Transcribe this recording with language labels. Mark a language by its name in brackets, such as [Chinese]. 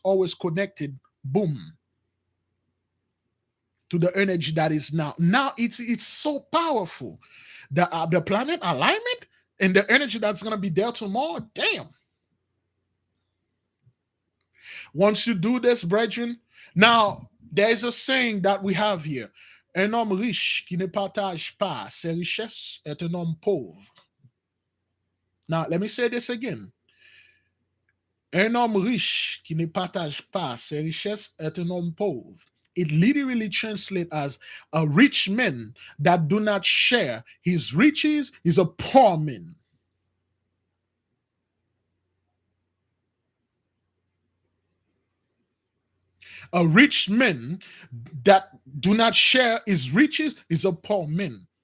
[English] Always connected, boom, to the energy that is now. Now it's so powerful. The planet alignment and the energy that's going to be there tomorrow, damn. Once you do this, brethren, now there's a saying that we have here. [French] Un homme riche qui ne partage pas ses richesses est un homme pauvre. [English] Now, let me say this again. [French] Un homme riche qui ne partage pas ses richesses est un homme pauvre. [English] It literally translates as a rich man that do not share his riches is a poor man. A rich man that do not share his riches is a poor man.